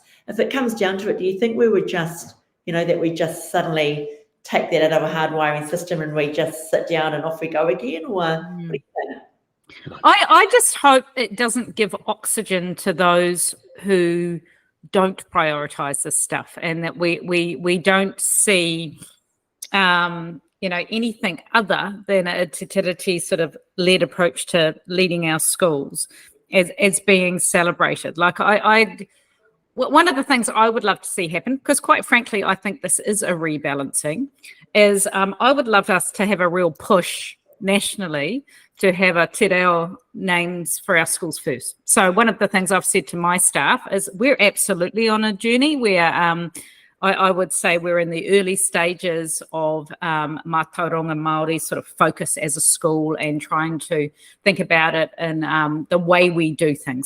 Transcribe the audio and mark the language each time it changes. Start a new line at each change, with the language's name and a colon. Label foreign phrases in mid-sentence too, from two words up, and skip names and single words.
English: If it comes down to it, do you think we would just, you know, that we just suddenly take that out of a hardwiring system and we just sit down and off we go again? Or what do you think? I just hope it doesn't give oxygen to those who don't prioritise this stuff, and that we don't see, you know, anything other than a
Māori: te tiriti
English: sort of led approach to leading our schools as being celebrated. Like one of the things I would love to see happen, because quite frankly, I think this is a rebalancing, is I would love us to have a real push nationally to have a
Māori: te reo
English: names for our schools first. So one of the things I've said to my staff is we're absolutely on a journey where I would say we're in the early stages of
Māori: Mātauranga Māori
English: sort of focus as a school and trying to think about it in the way we do things.